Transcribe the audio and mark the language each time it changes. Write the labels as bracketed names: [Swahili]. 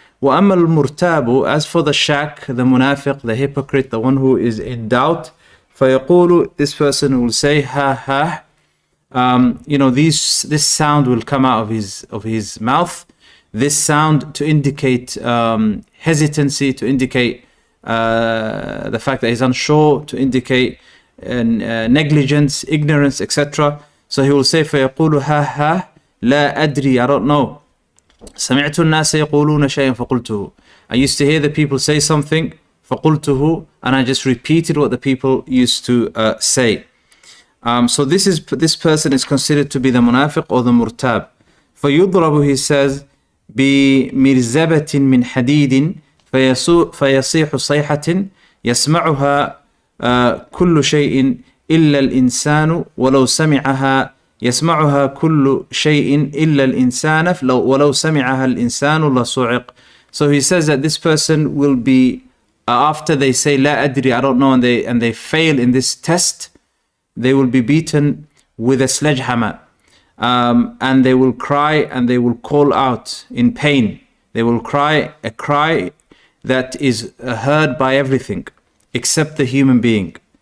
[Arabic] وأما المرتاب, [English] as for the shak, the munafiq, the hypocrite, the one who is in doubt, [Arabic] فيقول, [English] this person will say, ha ha, this sound will come out of his mouth, this sound to indicate hesitancy, to indicate the fact that he's unsure, to indicate negligence, ignorance, etc. So he will say, [Arabic] فيقول [English] ha ha, [Arabic] لا أدري, [English] I don't know. [Arabic] سمعت الناس يقولون شيئا فقلته. [English] I used to hear the people say something, [Arabic] فقلته, [English] and I just repeated what the people used to say. So this person is considered to be the munafiq or the murtab. [Arabic] فيضرب, [English] he says, [Arabic] بمرزبة من حديد فيصيح صيحة يسمعها كل شيء إلا الإنسان ولو سمعها يسمعها كل شيء إلا الإنسان ولو سمعها الإنسان لصعق. [English] So he says that this person will be, after they say [Arabic] لا أدري, [English] I don't know, and they fail in this test, they will be beaten with a sledgehammer, and they will cry and they will call out in pain. They will cry a cry that is heard by everything except the human being.